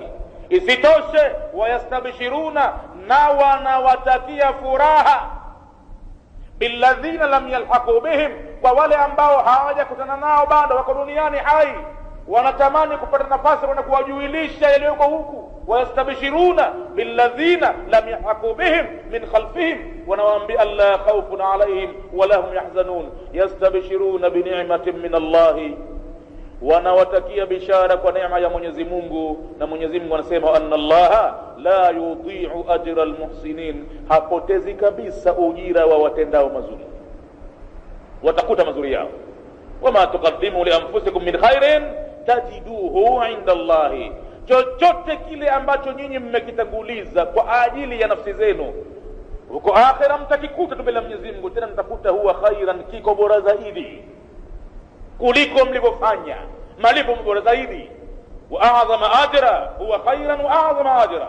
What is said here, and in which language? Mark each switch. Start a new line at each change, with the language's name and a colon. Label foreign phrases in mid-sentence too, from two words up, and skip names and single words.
Swahili: Isitoshe, wayastabshiruna, na wanawatakia furaha,
Arabic: بالذين لم يلحقوا بهم,
Swahili: kwa wale ambao hawajakutana nao bado, wako duniani hai, wanatamani kupata nafasi na kuwajuilisha yaliyoko huku.
Arabic: ويستبشرون بالذين لم يلحقوا بهم من خلفهم, wanawaambia ألا خوف عليهم ولا هم يحزنون. يستبشرون بنعمة من الله,
Swahili: wanawatakia bishara kwa neema ya Mwenyezi Mungu, na Mwenyezi Mungu anasema
Arabic: أن الله لا يضيع أجر المحسنين,
Swahili: hapotezi kabisa ujira wa watendao mazuri, watakuta mazuri yao.
Arabic: وما تقدموا لأنفسكم من خير تجدوه عند الله,
Swahili: chochote kile ambacho nyinyi mmekitanguliza kwa ajili ya nafsi zenu, huko akhira mtakikuta tu mbele ya Mwenyezi Mungu, tena mtakuta
Arabic: هو خيرا,
Swahili: kiko bora zaidi kuliko mlivyofanya, malipo bora zaidi,
Arabic: وأعظم أجرا هو خيرا وأعظم أجرا.